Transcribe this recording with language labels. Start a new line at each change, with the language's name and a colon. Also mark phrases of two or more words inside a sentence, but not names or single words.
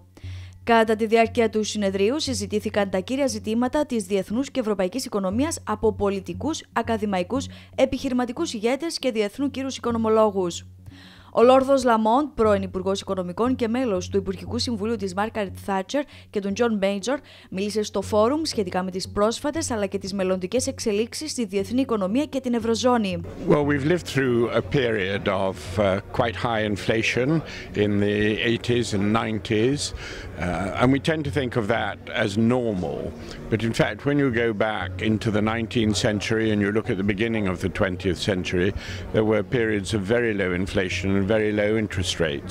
Greek: Κατά τη διάρκεια του συνεδρίου συζητήθηκαν τα κύρια ζητήματα της διεθνούς και ευρωπαϊκής οικονομίας από πολιτικούς, ακαδημαϊκούς, επιχειρηματικούς ηγέτες και διεθνού κύρους οικονομολόγους. Ο Λόρδος Λαμόντ, πρώην Υπουργός Οικονομικών και μέλος του Υπουργικού Συμβουλίου της Μάργκαρετ Θάτσερ και του Τζον Μέιτζορ, μίλησε στο φόρουμ σχετικά με τις πρόσφατες αλλά και τις μελλοντικές εξελίξεις στη διεθνή οικονομία και την Ευρωζώνη.
English: Well, we've lived through a period of quite high inflation in the 80s and 90s, and we tend to think of that as normal. But in fact, when you go back into the 19th century and you look at the beginning of the 20th century, there were periods of very low inflation and very low interest rates.